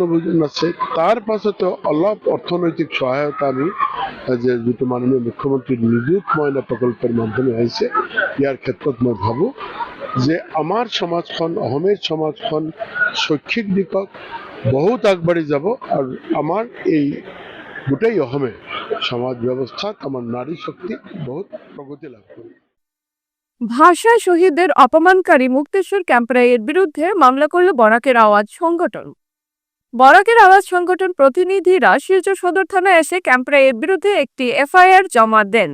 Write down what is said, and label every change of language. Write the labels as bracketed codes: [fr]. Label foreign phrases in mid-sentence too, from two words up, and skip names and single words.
[as] ভোজন আছে, তাৰ পাছতো অলপ অৰ্থনৈতিক সহায়তা আমি যে যিটো মাননীয় মুখ্যমন্ত্ৰীৰ নিযুত মইনা প্ৰকল্পৰ মাধ্যমে আহিছে, ইয়াৰ ক্ষেত্ৰত মই ভাবোঁ যে আমাৰ সমাজখন, অসমীয়া সমাজখন শৈক্ষিক দিশত বহুত আগবাঢ়ি যাব আৰু আমাৰ এই গোটেই অসমে সমাজ ব্যবস্থাত [bn] আমার নারী শক্তি বহুত প্রগতি লাভ করে। ভাষা শহীদদের অপমানকারী মুক্তেশ্বর ক্যাম্পরাইয়ের বিরুদ্ধে মামলা করল বরাকের আওয়াজ সংগঠন। বরাকের আওয়াজ সংগঠন প্রতিনিধিরা শিলচর সদর থানায় এসে ক্যাম্পরাইয়ের বিরুদ্ধে একটি এফআইআর জমা দেন।